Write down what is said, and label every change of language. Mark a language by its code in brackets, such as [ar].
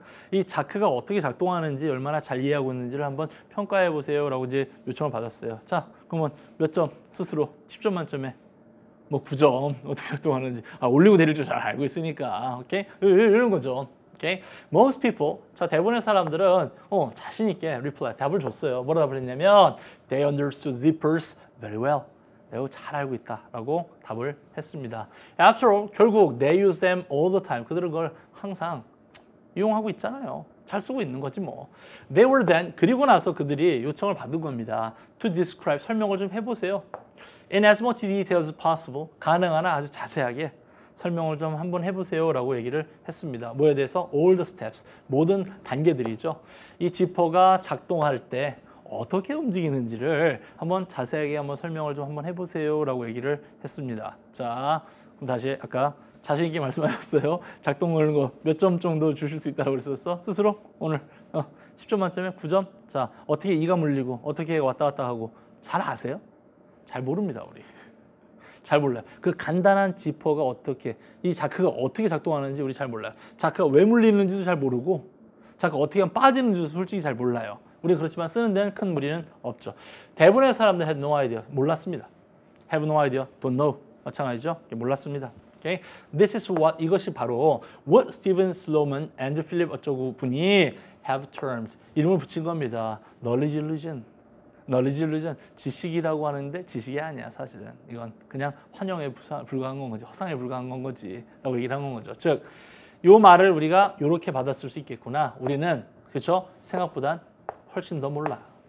[ko] 이 자크가 어떻게 작동하는지 얼마나 잘 이해하고 있는지를 한번 평가해 보세요 라고 이제 요청을 받았어요. 자, 그러면 몇 점? 스스로 10점 만점에 뭐 9점. 어떻게 작동하는지. 올리고 내릴 줄 잘 알고 있으니까. 오케이? 이런 거죠. Okay? Most people, 자 대부분의 사람들은 자신 있게 reply, 답을 줬어요. [en] 뭐라 답을 했냐면 They understood zippers very well. [ko] 매우 잘 알고 있다라고 답을 했습니다. [en] After all, 결국 they use them all the time. [ko] 그들은 그걸 항상 이용하고 있잖아요. 잘 쓰고 있는 거지 뭐. They were then, 그리고 나서 그들이 요청을 받은 겁니다. To describe, 설명을 좀 해보세요. In as much detail as possible, 가능한 한 아주 자세하게 설명을 좀 한번 해보세요 라고 얘기를 했습니다. 뭐에 대해서? [en] All the steps, 모든 단계들이죠. [ko] 이 지퍼가 작동할 때 어떻게 움직이는지를 한번 자세하게 한번 설명을 좀 한번 해보세요 라고 얘기를 했습니다. 자, 그럼 다시 아까 자신 있게 말씀하셨어요. 작동 거는 거 몇 점 정도 주실 수 있다고 그랬었어? 스스로? 오늘 10점 만점에 9점? 자, 어떻게 이가 물리고 어떻게 왔다 갔다 하고 잘 아세요? 잘 모릅니다, 우리. 잘 몰라요. 그 간단한 지퍼가 어떻게, 이 자크가 어떻게 작동하는지 우리 잘 몰라요. 자크가 왜 물리는지도 잘 모르고 자크가 어떻게 하면 빠지는지도 솔직히 잘 몰라요. 우리 그렇지만 쓰는 데는 큰 무리는 없죠. [en] 대부분의 사람들 had no idea. [ko] 몰랐습니다. have no idea, don't know. 마찬가지죠. 몰랐습니다. Okay? [en] This is what, 이것이 바로 what Stephen Sloman and Philip 어쩌고 분이 have termed, 이름을 붙인 겁니다. knowledge illusion. [ko] knowledge illusion, 지식이라고 하는데 지식이 아니야 사실은. 이건 그냥 환영에 불과한 건 거지, 허상에 불과한 건 거지 라고 얘기를 한 거죠. 즉, 요 말을 우리가 이렇게 받았을 수 있겠구나. 우리는 그렇죠? 생각보단 훨씬 더 몰라.